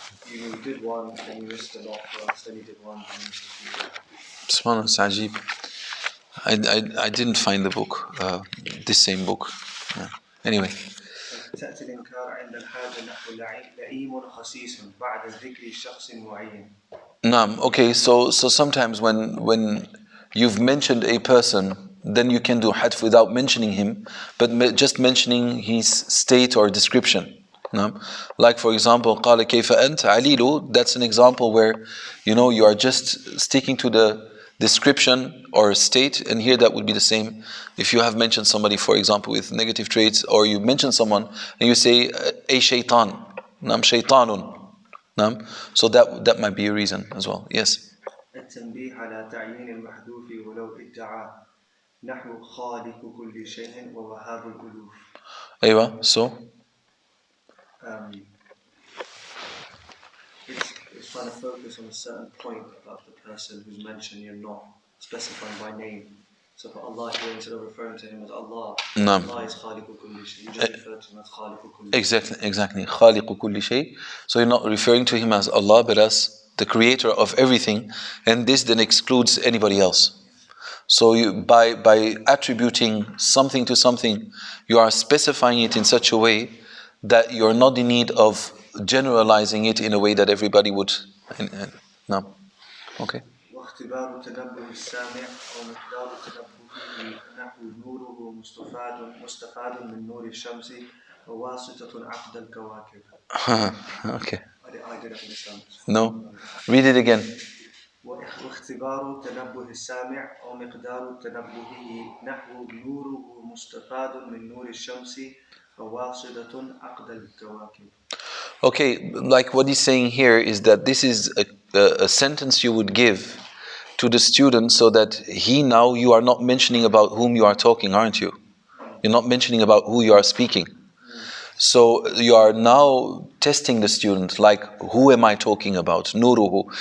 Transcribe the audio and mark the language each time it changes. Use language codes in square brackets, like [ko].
[en] You did one, then you missed a lot first, then you did one, then you missed a few. Subhanallah, it's ajib. I didn't find the book, this same book. Yeah. Anyway. [ar] تأتي الإنكار عند الحاجة نحو لئيم خسيس بعد ذكر شخص معين. Naam. [en] Okay, so sometimes when you've mentioned a person, then you can do hadf without mentioning him, but just mentioning his state or description. [ar] Naam. [en] Like for example, [ar] قال كيف أنت عليل. [en] That's an example where you are just sticking to the description or state, and here that would be the same. If you have mentioned somebody, for example, with negative traits, or you mention someone and you say a shaitan, [ar] naam shaitanun. [en] So that might be a reason as well. Yes. [ar] التنبيه على تعيين المحذوف ولو ادعى نحو خالق كل شيء ووهاب الألوف. أيوة. So. [en] It's trying to focus on a certain point about the person who's mentioned. You're not specifying by name. So for Allah here, instead of referring to him as Allah, Allah is [ar] خالق كل شيء. [en] You just refer to him as [ar] خالق كل شيء. Exactly. خالق كل شيء. [en] So you're not referring to him as Allah, but as the creator of everything, and this then excludes anybody else. So you, by attributing something to something, you are specifying it in such a way that you're not in need of generalizing it in a way that everybody would. No. Okay. [ar] واختبار تنبه السامع أو مقدار تنبهه نحو مستفاد من نور الشمس وواسطة عقد الكواكب. [en] Okay. I didn't understand. No? Read it again. [ar] واختبار تنبه السامع أو مقدار تنبهه نحو نوره مستفاد من نور الشمس وواسطة عقد الكواكب. [en] Okay, like what he's saying here is that this is a sentence you would give to the student so that he now, you are not mentioning about whom you are talking, aren't you? You're not mentioning about who you are speaking. So you are now testing the student, like, who am I talking about? Nuruhu.